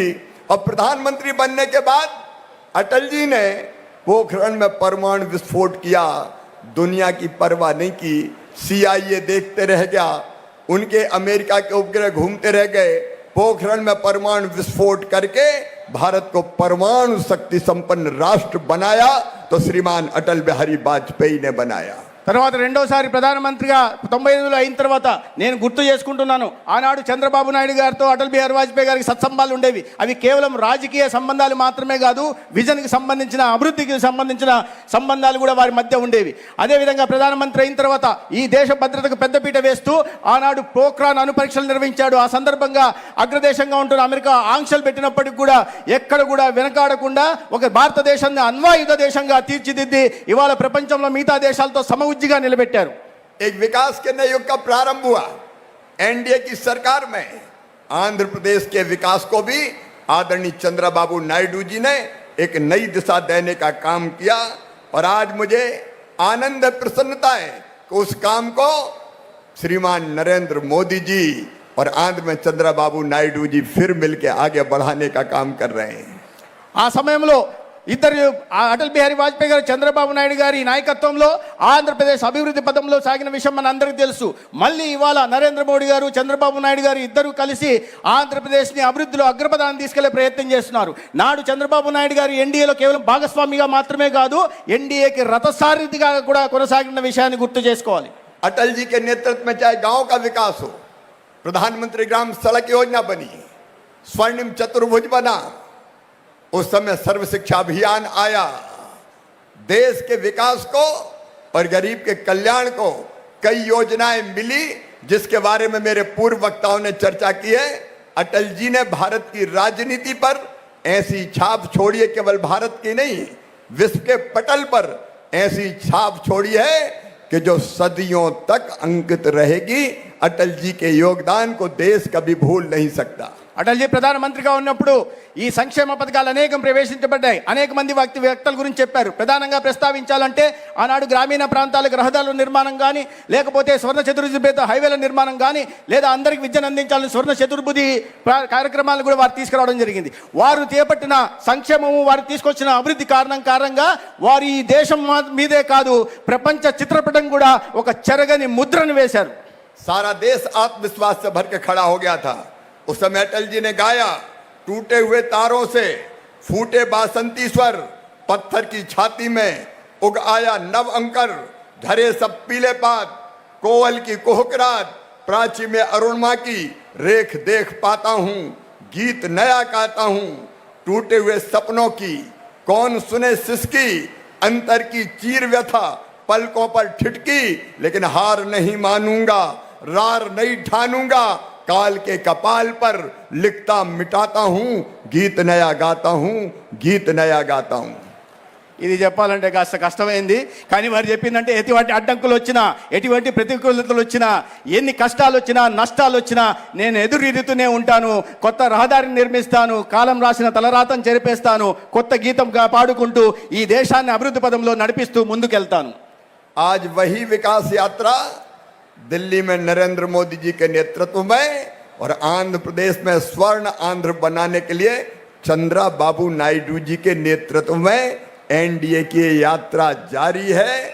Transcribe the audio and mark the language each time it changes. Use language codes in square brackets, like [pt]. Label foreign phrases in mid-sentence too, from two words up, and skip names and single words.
[hi] और प्रधानमंत्री बनने के बाद अटल जी ने पोखरण में परमाणु विस्फोट किया, दुनिया की परवाह नहीं की, सीआईए देखते रह गया, उनके अमेरिका के उपग्रह घूमते रह गए, पोखरण में परमाणु विस्फोट करके भारत को परमाणु शक्ति संपन्न राष्ट्र बनाया, तो श्रीमान अटल बिहारी वाजपेयी ने बनाया। [te] తర్వాత రెండోసారి ప్రధానమంత్రిగా 95లో అయిన తర్వాత నేను గుర్తు చేసుకుంటున్నాను, ఆనాడు చంద్రబాబు నాయుడు గారితో అటల్ బిహారీ వాజ్పేయి గారికి సత్సంబంధాలు ఉండేవి. అవి కేవలం రాజకీయ సంబంధాలు మాత్రమే కాదు, విజన్కి సంబంధించిన, అభివృద్ధికి సంబంధించిన సంబంధాలు కూడా వారి మధ్య ఉండేవి. అదేవిధంగా ప్రధానమంత్రి అయిన తర్వాత ఈ దేశ భద్రతకు పెద్దపీట వేస్తూ ఆనాడు పోఖ్రాన్ అణు పరీక్షలు నిర్వహించాడు. ఆ సందర్భంగా అగ్రదేశంగా ఉంటున్న అమెరికా ఆంక్షలు పెట్టినప్పటికీ కూడా ఎక్కడ కూడా వెనకాడకుండా ఒక భారతదేశాన్ని అణ్వాయుధ దేశంగా తీర్చిదిద్ది ఇవాళ ప్రపంచంలో మిగతా దేశాలతో సమఉజ్జిగా నిలబెట్టారు. [hi] एक विकास के नए युग का प्रारंभ हुआ एनडीए की सरकार में। आंध्र प्रदेश के विकास को भी आदरणीय चंद्रबाबू नायडू जी ने एक नई दिशा देने का काम किया और आज मुझे आनंद प्रसन्नता है कि उस काम को श्रीमान नरेंद्र मोदी जी और आंध्र में चंद्रबाबू नायडू जी फिर मिलकर आगे बढ़ाने का काम कर रहे हैं। [te] ఆ సమయంలో ఇద్దరు అటల్ బిహారీ వాజ్పేయి గారు చంద్రబాబు నాయుడు గారి నాయకత్వంలో ఆంధ్రప్రదేశ్ అభివృద్ధి పథంలో సాగిన విషయం మన అందరికీ తెలుసు. మళ్ళీ ఇవాళ నరేంద్ర మోడీ గారు చంద్రబాబు నాయుడు గారు ఇద్దరు కలిసి ఆంధ్రప్రదేశ్ని అభివృద్ధిలో అగ్రపథాన్ని తీసుకెళ్లే ప్రయత్నం చేస్తున్నారు. నాడు చంద్రబాబు నాయుడు గారు ఎన్డీఏలో కేవలం భాగస్వామిగా మాత్రమే కాదు, ఎన్డీఏకి రథసారథిగా కూడా కొనసాగిన విషయాన్ని గుర్తు చేసుకోవాలి. [hi] अटल जी के नेतृत्व में चाहे गांव का विकास हो, प्रधानमंत्री ग्राम सड़क योजना बनी, स्वर्णिम चतुर्भुज बना, उस समय सर्व शिक्षा अभियान आया, देश के विकास को और गरीब के कल्याण को कई योजनाएं मिली जिसके बारे में मेरे पूर्व वक्ताओं ने चर्चा की है। अटल जी ने भारत की राजनीति पर ऐसी छाप छोड़ी है, केवल भारत की नहीं विश्व के पटल पर ऐसी छाप छोड़ी है कि जो सदियों तक अंकित रहेगी। अटल जी के योगदान को देश कभी भूल नहीं सकता। [te] అటల్ జీ ప్రధానమంత్రిగా ఉన్నప్పుడు ఈ సంక్షేమ పథకాలు అనేకం ప్రవేశించబడ్డాయి. అనేక మంది వ్యక్తుల గురించి చెప్పారు. ప్రధానంగా ప్రస్తావించాలంటే ఆనాడు గ్రామీణ ప్రాంతాలకు రహదారుల నిర్మాణం కానీ, లేకపోతే స్వర్ణ చతుర్భుజ పేద హైవేల నిర్మాణం కానీ, లేదా అందరికి విద్యను అందించాలని స్వర్ణ చతుర్భుజి కార్యక్రమాలు కూడా వారు తీసుకురావడం జరిగింది. వారు చేపట్టిన సంక్షేమము, వారు తీసుకొచ్చిన అభివృద్ధి కారణంగా వారు ఈ దేశం మీదే కాదు, ప్రపంచ చిత్రపటం కూడా ఒక చెరగని ముద్రను వేశారు. [hi] सारा देश आत्मविश्वास से भर के खड़ा हो गया था। उस समय अटल जी ने गाया, टूटे हुए तारों से फूटे बासंती स्वर, पत्थर की छाती में उग आया नव अंकर, झरे सब पीले पात, कोवल की कोहकरात, प्राची में अरुणिमा की रेख देख पाता हूँ, गीत नया गाता हूँ, टूटे हुए सपनों की कौन सुने सिसकी, अंतर की चीर व्यथा पलकों पर ठिठकी, लेकिन हार नहीं मानूंगा, रार नहीं ठानूंगा, काल के कपाल पर लिखता मिटाता हूं, गीत नया गाता हूं, गीत नया गाता हूं। [te] ఇది చెప్పాలంటే కాస్త కష్టమైంది. కానీ వారు చెప్పిందంటే ఎటువంటి అడ్డంకులు వచ్చినా, ఎటువంటి ప్రతికూలతలు వచ్చినా, ఎన్ని కష్టాలు వచ్చినా, నష్టాలు వచ్చినా నేను ఎదురీదుతూనే ఉంటాను. కొత్త రహదారిని నిర్మిస్తాను, కాలం రాసిన తలరాతను చెరిపేస్తాను, కొత్త గీతం పాడుకుంటూ ఈ దేశాన్ని అభివృద్ధి పదంలో నడిపిస్తూ ముందుకెళ్తాను. [hi] आज वही विकास यात्रा दिल्ली में नरेंद्र मोदी जी के नेतृत्व में और आंध्र प्रदेश में स्वर्ण आंध्र बनाने के लिए चंद्रबाबू नायडू जी के नेतृत्व में एनडीए की यात्रा जारी है।